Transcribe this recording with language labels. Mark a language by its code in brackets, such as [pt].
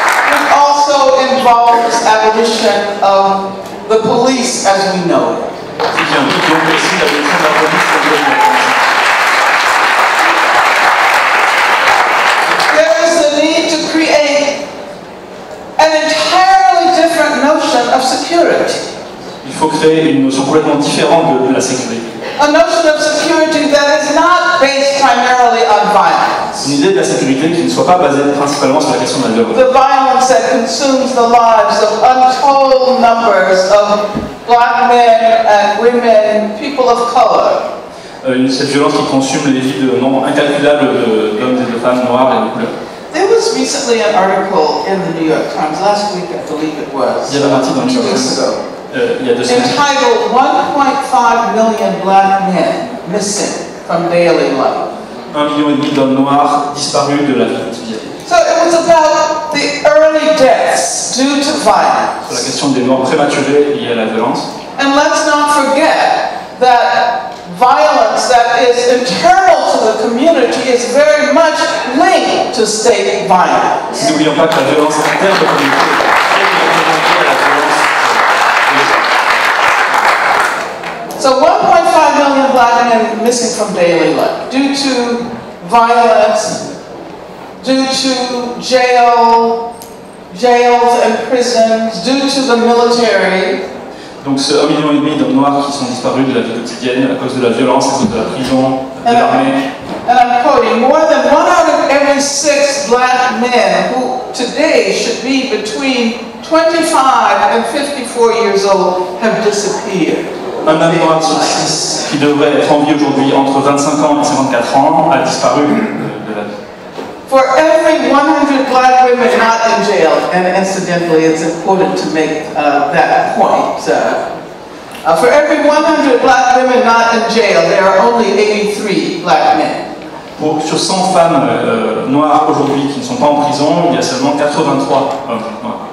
[en] It also involves abolition of the police as we know it. [fr] Qui implique donc aussi l'abolition de la police comme nous la connaissons. [en] There is the need to create an entirely different notion of security. [fr] Il faut créer une notion complètement différente de la sécurité. [en] A notion of security that is not based primarily on violence. [fr] Une idée de la sécurité qui ne soit pas basée principalement sur la question de la violence. [en] The violence that consumes the lives of untold numbers of black men and women, people of color. [fr] Cette violence qui consume les vies de nombre incalculable d'hommes et de femmes femmes noires et de couleur. [en] There was recently an article in the New York Times, last week I believe it was, [fr] Il y avait un article dans le New 2 [en] York weeks Times ago, [fr] il y a 2 semaines. [en] entitled 1.5 million black men missing from daily life. [fr] 1,5 million d'hommes noirs disparus de la vie quotidienne. [en] So it was about the early deaths due to violence. [fr] Sur la question des morts prématurées liées à la violence. [en] And let's not forget that violence that is internal to the community is very much linked to state violence. [fr] Et n'oublions pas que la violence interne de la communauté est liée à la violence. [en] So 1.5 million black men missing from daily life due to violence, due to jails and prisons, due to the military. [fr] Donc ce 1,5 million d'hommes noirs qui sont disparus de la vie quotidienne à cause de la violence, à cause de la prison, de l'armée. [en] And I'm quoting, more than 1 out of every 6 black men who today should be between 25 and 54 years old have disappeared. [fr] Un homme noir sur 6 qui devrait être en vie aujourd'hui entre 25 ans et 54 ans a disparu de la vie. [en] For every 100 black women not in jail, and incidentally it's important to make that point, for every 100 black women not in jail, there are only 83 black men. [fr] Sur 100 femmes noires aujourd'hui qui ne sont pas en prison, il y a seulement 83 hommes noirs.